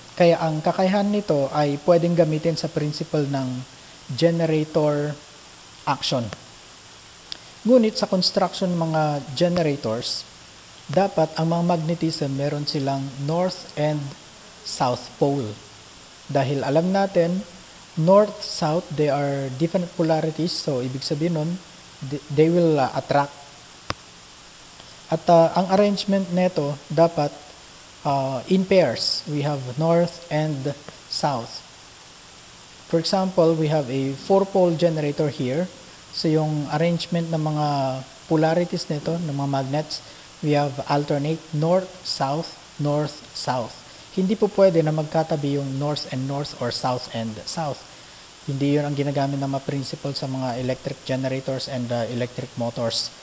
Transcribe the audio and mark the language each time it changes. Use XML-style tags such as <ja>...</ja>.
<tl>Kaya ang kakayahan nito ay pwedeng gamitin sa principle ng generator action. Ngunit sa construction ng mga generators, dapat ang mga magnetism meron silang north and south pole. Dahil alam natin, north, south,</tl> <en>they are different polarities.</en> <tl>So, ibig sabihin nun,</tl> <en>they will attract.</en> <tl>At ang arrangement nito dapat in pairs.</tl> <en>We have north and south. For example, we have a 4-pole generator here. So, yung arrangement ng mga polarities nito, ng mga magnets, we have alternate north, south, north, south.</en> <tl>Hindi po pwede na magkatabi yung north and north or south and south. Hindi yun ang ginagamit ng mga principle sa mga electric generators and electric motors.</tl>